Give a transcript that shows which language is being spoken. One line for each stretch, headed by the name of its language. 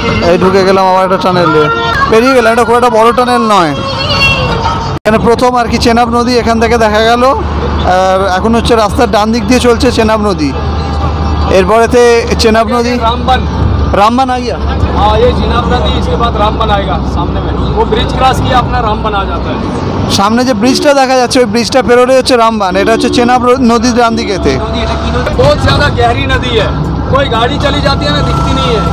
Bangla: এই ঢুকে গেলাম আবার একটা টানেলে, বেরিয়ে গেলাম। এটা খুব একটা বড় টানেল নয়, এখানে প্রথম আর কি চেনাব নদী এখান থেকে দেখা গেল। আর এখন হচ্ছে রাস্তার ডান দিক দিয়ে চলছে চেনাব নদী, এরপরেতে চেনাব নদী
Hindi: रामबन आ गया। हाँ, ये चिनाब नदी, इसके बाद रामबन आएगा सामने में। वो ब्रिज क्रॉस किया अपना रामबन आ जाता है।
Bangla: সামনে যে ব্রিজটা দেখা যাচ্ছে ওই ব্রিজটা পেরোলে হচ্ছে রামবান, এটা হচ্ছে চেনাব নদীর ডান দিকেতে।
Hindi: बहुत ज़्यादा गहरी नदी है, कोई गाड़ी चली जाती है ना दिखती नहीं है।